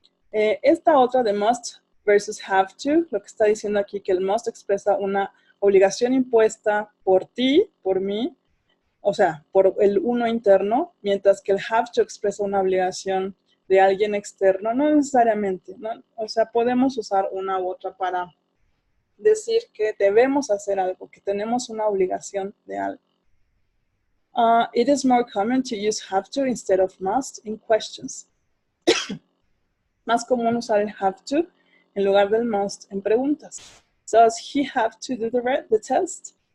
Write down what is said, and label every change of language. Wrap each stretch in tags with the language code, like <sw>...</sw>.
<es>Esta otra de must versus have to, lo que está diciendo aquí que el must expresa una obligación impuesta por ti, por mí, o sea, por el uno interno, mientras que el have to expresa una obligación de alguien externo, no necesariamente, ¿no? O sea, podemos usar una u otra para decir que debemos hacer algo, que tenemos una obligación de algo.</es> <en>It is more common to use have to instead of must in questions.</en> <es>Más común usar el have to en lugar del must en preguntas.</es> <en>Does he have to do the test?</en>